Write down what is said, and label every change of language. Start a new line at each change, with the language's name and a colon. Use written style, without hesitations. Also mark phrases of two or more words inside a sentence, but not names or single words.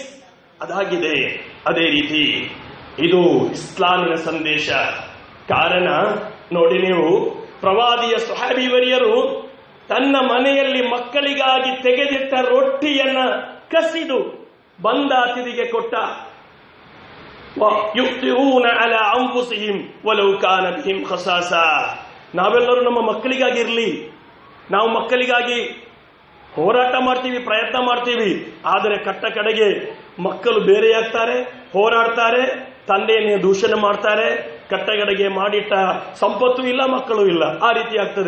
Kannada: ಅದಾಗಿದೆ. ಅದೇ ರೀತಿ ಇದು ಇಸ್ಲಾಮಿನ ಸಂದೇಶ. ಕಾರಣ ನೋಡಿ, ನೀವು ಪ್ರವಾದಿಯ ಸ್ವಹಾಬಿವರಿಯರು ತನ್ನ ಮನೆಯಲ್ಲಿ ಮಕ್ಕಳಿಗಾಗಿ ತೆಗೆದಿಟ್ಟ ರೊಟ್ಟಿಯನ್ನ ಕಸಿದು ಬಂದ ಅತಿಥಿಗೆ ಕೊಟ್ಟ.
Arabic: ويؤثرون على أنفسهم ولو كان بهم خصاصة.
Kannada: ನಾವೆಲ್ಲರೂ ನಮ್ಮ ಮಕ್ಕಳಿಗಾಗಿರ್ಲಿ, ನಾವು ಮಕ್ಕಳಿಗಾಗಿ ಹೋರಾಟ ಮಾಡ್ತೀವಿ, ಪ್ರಯತ್ನ ಮಾಡ್ತೀವಿ. ಆದರೆ ಕಟ್ಟ ಕಡೆಗೆ ಮಕ್ಕಳು ಬೇರೆಯಾಗ್ತಾರೆ, ಹೋರಾಡ್ತಾರೆ, ತಂದೆಯನ್ನೇ ದೂಷಣೆ ಮಾಡ್ತಾರೆ, ಕಟ್ಟಗಡೆಗೆ ಮಾಡಿಟ್ಟ ಸಂಪತ್ತು ಇಲ್ಲ, ಮಕ್ಕಳು ಇಲ್ಲ, ಆ ರೀತಿ ಆಗ್ತದೆ.